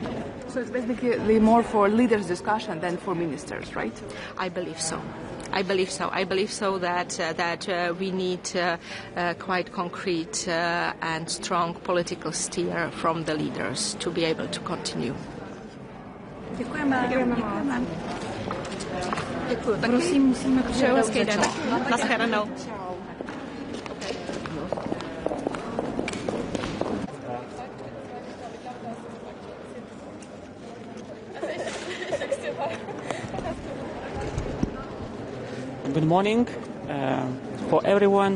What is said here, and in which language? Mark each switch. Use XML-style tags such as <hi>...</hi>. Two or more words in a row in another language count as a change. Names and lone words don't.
<en>So it's basically more for leaders' discussion than for ministers, right? I believe so. I believe so that we need quite concrete and strong political steer from the leaders to be able to continue.</en> <cs>Děkujeme. Děkuji. Prosím, musíme přeju hezký den. Naschledanou.</cs> <en>Good morning for everyone.</en>